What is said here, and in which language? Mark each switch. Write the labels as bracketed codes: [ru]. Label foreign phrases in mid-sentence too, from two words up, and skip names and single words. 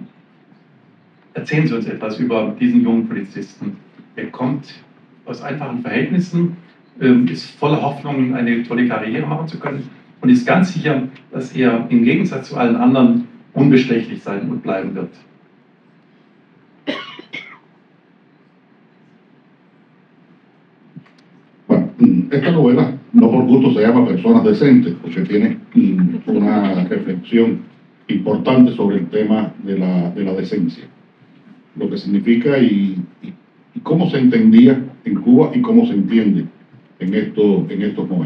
[de] Erzählen Sie uns etwas über diesen jungen Polizisten. Er kommt aus einfachen Verhältnissen, ist voller Hoffnung, eine tolle Karriere machen zu können und ist ganz sicher, dass er im Gegensatz zu allen anderen unbestechlich sein und bleiben wird. [es] Bueno, esta novela no por gusto se llama Personas Decentes, porque tiene una reflexión importante sobre el tema de la decencia, lo que significa y cómo se entendía en Cuba y cómo se entiende en estos momentos.